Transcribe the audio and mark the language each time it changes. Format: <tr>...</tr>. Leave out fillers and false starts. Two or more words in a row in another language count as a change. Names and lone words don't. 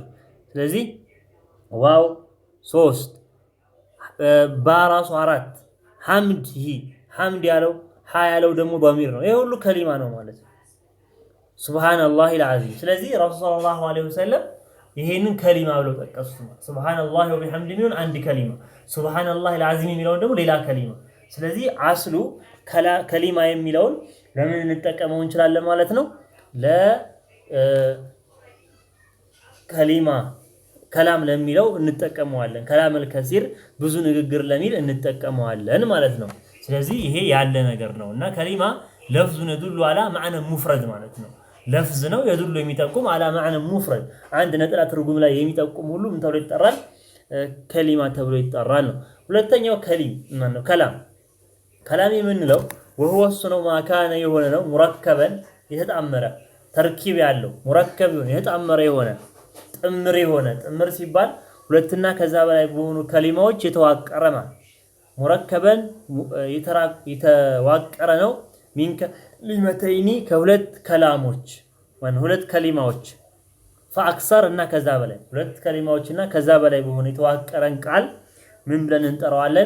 <am>ስለዚህ ዋው 3 ባራሱ 4 ሐምድ ያለው ሐ ያለው ደግሞ ضمير ነው። ይሄ ሁሉ ከሊማ ነው ማለት ነው።</am> <ar>سبحان الله العظيم።</ar> <am>ስለዚህ ረሱል</am> <ar>صلى الله عليه وسلم</ar> <am>ይሄንን ከሊማ ብለው ጠቀሱት።</am> <ar>سبحان الله وبحمده</ar> <am>አንድ ከሊማ፣</am> <ar>سبحان الله العظيم</ar> <am>የሚለውን ደግሞ ሌላ ከሊማ። ስለዚህ አስሉ ከሊማ የሚለውን ለምን እንጠቀመው እንችላለን ማለት ነው? ለከሊማ ከላም ለሚለው እንጠቀመዋለን።</am> <ar>الكلام الكثير</ar> <am>ብዙ ንግግር ለሚል እንጠቀመዋለን ማለት ነው። ስለዚህ ይሄ ያለ ነገር ነውና ከሊማ ለፍዙን</am> <ar>يدل على معنى مفرد</ar> <am>ማለት ነው። ለፍዝ ነው يدل የሚጠቁም</am> <ar>على معنى مفرد</ar> <am>አንድ ነጠላ ትርጉም ላይ የሚጠቁም ሁሉ ምን ተብሎ ይጠራል? ከሊማ ተብሎ ይጠራል ነው። ሁለተኛው ከሊም ማነው? ከላም የምንለው وهو ነው ማካነ የሆነ ነው ሙረከበን የተጣመረ ተርኪብ ያለው ሙረከብ የሆነ የተጣመረ የሆነ ጥምር የሆነ ጥምር ሲባል ሁለትና ከዛ በላይ በሆኑ ከሊማዎች የተዋቀረ ማለት ሙረከበን የተዋቀረ ነው።</am> <ar>من كلمتين</ar> <am>ከሁለት ከላሞች ወይም ሁለት ከሊማዎች ፈአክሰር እና ከዛ በላይ ሁለት ከሊማዎችና ከዛ በላይ በሆነ የተዋቀረን ቃል ምን ብለን እንጠራዋለን?</am>